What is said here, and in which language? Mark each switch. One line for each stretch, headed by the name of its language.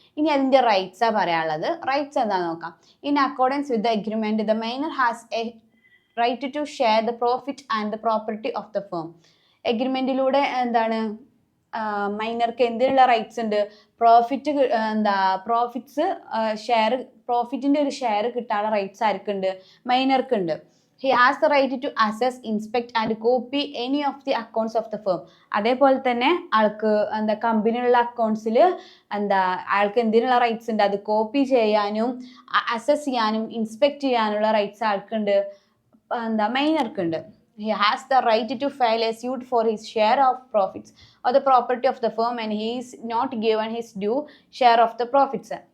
Malayalam: ഇനി അതിൻ്റെ റൈറ്റ്സാണ് പറയാനുള്ളത്. റൈറ്റ്സ് എന്താണെന്ന് നോക്കാം.
English: In accordance with the agreement the minor has a right to share the profit and the property of the firm.
Malayalam: എഗ്രിമെൻറ്റിലൂടെ എന്താണ് മൈനർക്ക് എന്തിനുള്ള റൈറ്റ്സ് ഉണ്ട്? പ്രോഫിറ്റ്സ് ഷെയർ, പ്രോഫിറ്റിൻ്റെ ഒരു ഷെയർ കിട്ടാനുള്ള rights ആർക്കുണ്ട്? മൈനർക്കുണ്ട്.
English: He has the right to assess, inspect and copy any of the accounts of the firm.
Malayalam: അതേപോലെ തന്നെ ആൾക്ക് എന്താ കമ്പനിയുള്ള അക്കൗണ്ട്സിൽ എന്താ അയാൾക്ക് എന്തിനുള്ള റൈറ്റ്സ് ഉണ്ട്? അത് കോപ്പി ചെയ്യാനും അസസ് ചെയ്യാനും ഇൻസ്പെക്ട് ചെയ്യാനുള്ള റൈറ്റ്സ് ആൾക്കുണ്ട്, എന്താ മൈനർക്കുണ്ട്.
English: He has the right to file a suit for his share of profits or the property of the firm and he is not given his due share of the profits.